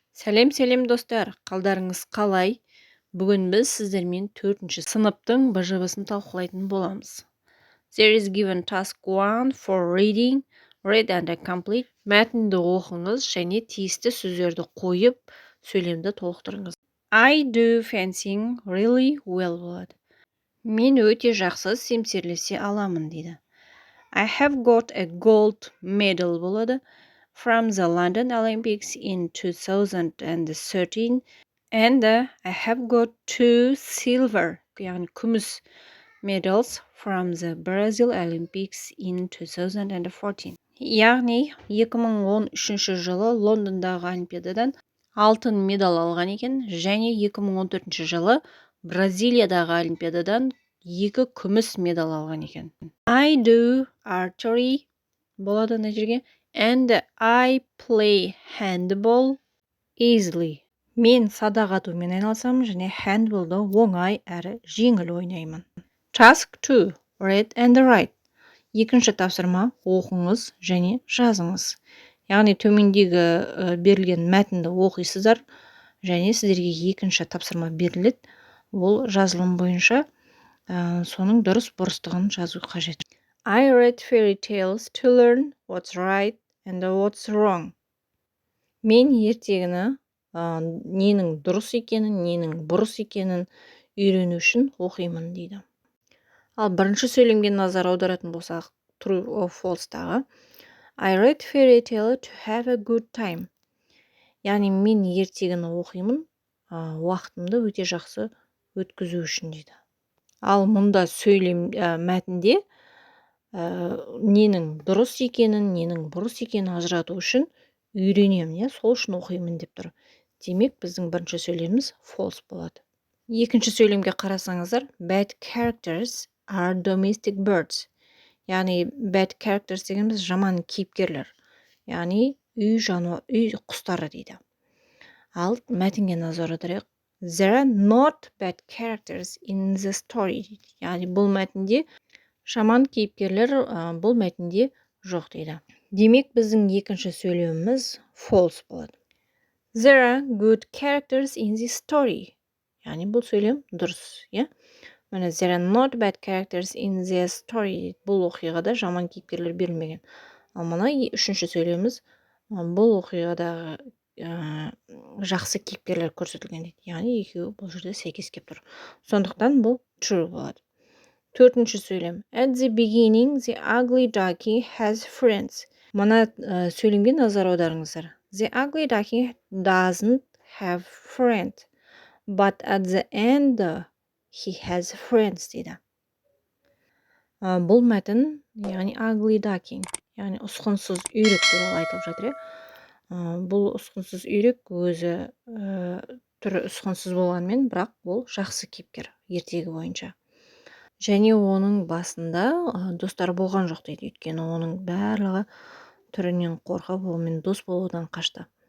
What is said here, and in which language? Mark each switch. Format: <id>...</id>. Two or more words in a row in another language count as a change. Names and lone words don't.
<kk>Сәлем достар, қалдарыңыз қалай? Бүгін біз сіздермен 4-ші сыныптың БЖВ-сын талқылайтын боламыз.</kk> <en>There is given task 1 for reading, read and complete.</en> <kk>Мәтінді оқыңыз және тиісті сөздерді қойып, сөйлемді толықтырыңыз.</kk> <en>I do fencing really well болады.</en> <kk>Мен өте жақсы семсерлесе аламын дейді.</kk> <en>I have got a gold medal болады. From the London Olympics in 2013 and I have got 2 silver</en> <kk>яғни күміс</kk> <en>medals from the Brazil Olympics in 2014.</en> <kk>Яғни 2013 жылы Лондондағы Олимпиададан алтын медаль алған екен және 2014 жылы Бразилиядағы Олимпиададан 2 күміс медаль алған екен.</kk> <en>I do archery</en> <kk>болады мына жерге.</kk> <en>And I play handball easily.</en> <kk>Мен садақ атумен айналысамын және handballды оңай әрі жеңіл ойнаймын.</kk> <en>Task 2. Read and write.</en> <kk>Екінші тапсырма оқыңыз және жазыңыз. Яғни төмендегі берілген мәтінді оқисыздар және сіздерге екінші тапсырма беріледі. Ол жазылым бойынша соның дұрыс бұрыстығын жазу қажет.</kk> <en>I read fairy tales to learn what's right and what's wrong.</en> <kk>Мен ертегіні ненің дұрыс екенін, ненің бұрыс екенін үйрену үшін оқимын дейді. Ал бірінші сөйлемге назар аударатын болсақ,</kk> <en>true or false-тағы I read fairy tale to have a good time.</en> <kk>Яғни мен ертегіні оқимын, уақытымды өте жақсы өткізу үшін дейді. Ал мұнда сөйлем мәтінде ненің дұрыс екенін, ненің бұрыс екенін ажырату үшін үйренемін, сол үшін оқимын деп тұр. Демек, біздің бірінші сөйлеміміз false болады. Екінші сөйлемге қарасаңыздар,</kk> <en>bad characters are domestic birds.</en> <kk>Яғни,</kk> <en>bad characters</en> <kk>дегеніміз жаман кейіпкерлер. Яғни, үй құстары дейді. Ал мәтінге назар аударайық.</kk> <en>There are not bad characters in the story.</en> <kk>Яғни, бұл мәтінде жаман кейіпкерлер бұл мәтінде жоқ дейді. Демек, біздің екінші сөйлеміміз false болады.</kk> <en>There are good characters in this story.</en> <kk>Яғни, бұл сөйлем дұрыс, Міне,</kk> <en>there are not bad characters in the story.</en> <kk>Бұл оқиғада жаман кейіпкерлер берілмеген. Ал мына үшінші сөйлеміміз бұл оқиғадағы жақсы кейіпкерлер көрсетілген дейді. Яғни, екеуі бұл жерде сәйкес келіп тұр. Сондықтан бұл true болады. Төртінші сөйлем.</kk> <en>At the beginning, the ugly duckling has friends.</en> <kk>Мына сөйлемге назар аударыңыздар.</kk> <en>The ugly duckling doesn't have friend, but at the end he has friends дейді.</en> <kk>Бұл мәтін, яғни</kk> <en>ugly duckling,</en> <kk>яғни ұсқынсыз үйрек туралы айтылып жатыр. Бұл ұсқынсыз үйрек өзі түрі ұсқынсыз болғанмен, бірақ ол жақсы кейіпкер ертегі бойынша. Және оның басында достар болған жоқ дейді. Өйткені оның барлығы түрінен қорқып, онымен дос болудан қашты.</kk>